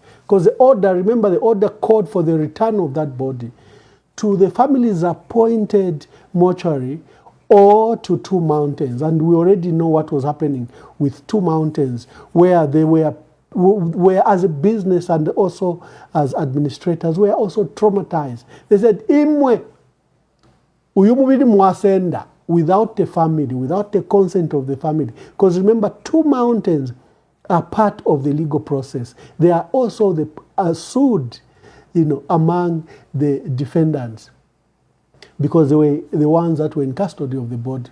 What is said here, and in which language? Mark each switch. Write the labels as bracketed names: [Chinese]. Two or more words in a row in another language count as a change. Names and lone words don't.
[English] Because the order, remember the order called for the return of that body to the family's appointed mortuary or to Two Mountains. And we already know what was happening with Two Mountains, where they were as a business and also as administrators, were also traumatized. They said, [Bemba] Imwe, uyumubidi mwasenda, [English] without the family, without the consent of the family. Because remember, Two Mountains are part of the legal process. They are also sued among the defendants, because they were the ones that were in custody of the body.